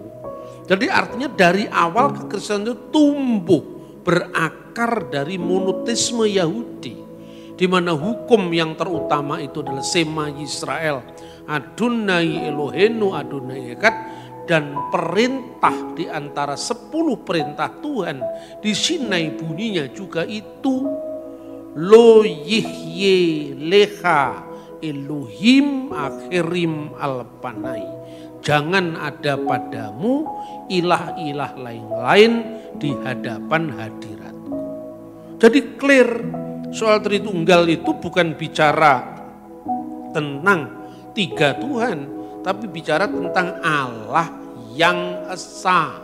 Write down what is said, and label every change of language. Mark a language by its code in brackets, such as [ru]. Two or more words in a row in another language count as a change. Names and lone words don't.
[id] Jadi artinya dari awal kekristenan itu tumbuh berakar dari monoteisme Yahudi, di mana hukum yang terutama itu adalah [he] Shema Yisrael, Adonai Eloheinu, Adonai Echad, [id] dan perintah di antara 10 perintah Tuhan di Sinai bunyinya juga itu [he] Lo yihye lecha Elohim akhirim alpanai. [id] Jangan ada padamu ilah-ilah lain-lain di hadapan hadiratku. Jadi clear, soal Tritunggal itu bukan bicara tentang 3 Tuhan, tapi bicara tentang Allah yang esa.